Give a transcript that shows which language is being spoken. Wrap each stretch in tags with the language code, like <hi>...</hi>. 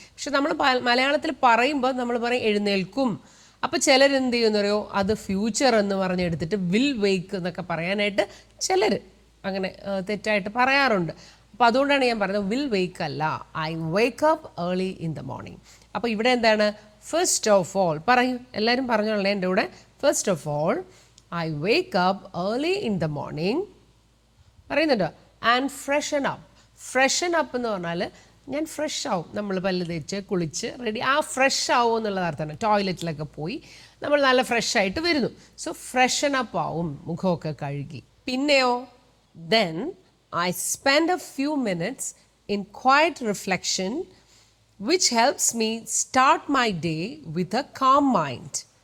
<ml>പക്ഷെ നമ്മൾ മലയാളത്തിൽ പറയുമ്പോൾ നമ്മൾ പറയും എഴുന്നേൽക്കും. അപ്പോൾ ചിലരെന്ത് ചെയ്യുന്നറിയോ, അത് ഫ്യൂച്ചർ എന്ന് പറഞ്ഞെടുത്തിട്ട്</ml> <en>will wake</en> <ml>എന്നൊക്കെ പറയാനായിട്ട് ചിലർ അങ്ങനെ തെറ്റായിട്ട് പറയാറുണ്ട്. അപ്പോൾ അതുകൊണ്ടാണ് ഞാൻ പറയുന്നത് വിൽ വേക്ക് അല്ല,</ml> <en>I wake up early in the morning.</en> <ml>അപ്പോൾ ഇവിടെ എന്താണ്?</ml> <en>first of all</en> <ml>പറയൂ, എല്ലാവരും പറഞ്ഞോളേ എൻ്റെ കൂടെ.</ml> <en>First of all I wake up early in the morning.</en> <ml>പറയുന്നുണ്ടോ?</ml> <en>and freshen up</en> <ml>എന്ന് പറഞ്ഞാൽ ഞാൻ ഫ്രഷ് ആവും. നമ്മൾ പല്ല് തേച്ച് കുളിച്ച് റെഡി, ആ ഫ്രഷ് ആവും എന്നുള്ളത് അർത്ഥമാണ്. ടോയ്ലറ്റിലൊക്കെ പോയി നമ്മൾ നല്ല ഫ്രഷ് ആയിട്ട് വരുന്നു.</ml> <en>so freshen up</en> <ml>ആവും, മുഖമൊക്കെ കഴുകി. പിന്നെയോ,</ml> <en>Then I spend a few minutes in quiet reflection which helps me start my day with a calm mind.</en>